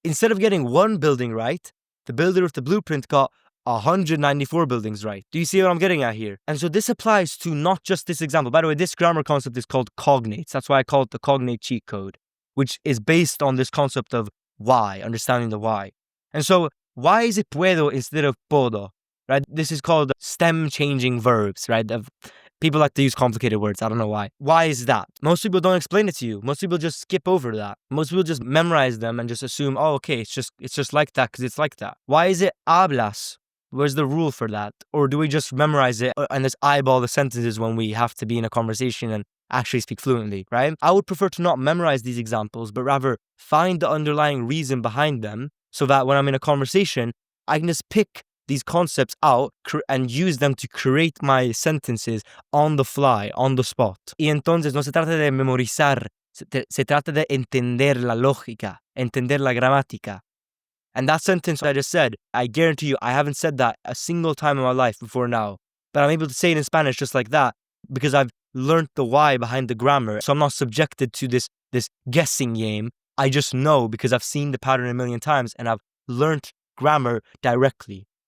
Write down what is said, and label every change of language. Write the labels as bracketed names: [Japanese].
[English] Instead of getting one building right, the builder of the blueprint got 194 buildings right. Do you see what I'm getting at here? And so this applies to not just this example. By the way, this grammar concept is called cognates. That's why I call it the cognate cheat code, which is based on this concept of why, understanding the why. And so why is it puedo instead of puedo? Right? This is called stem changing verbs, right? People like to use complicated words. I don't know why. Why is that? Most people don't explain it to you. Most people just skip over that. Most people just memorize them and just assume, oh, okay, it's just like that because it's like that. Why is it hablas? Where's the rule for that? Or do we just memorize it and just eyeball the sentences when we have to be in a conversation and actually speak fluently, right? I would prefer to not memorize these examples, but rather find the underlying reason behind them so that when I'm in a conversation, I can just pick these concepts out and use them to create my sentences on the fly, on the spot. [Spanish] Y entonces no se trata de memorizar, se trata de entender la lógica, entender la gramática. [English] And that sentence I just said, I guarantee you, I haven't said that a single time in my life before now. But I'm able to say it in Spanish just like that because I've learned the why behind the grammar. So I'm not subjected to this guessing game. I just know because I've seen the pattern a million times and I've learned grammar directly.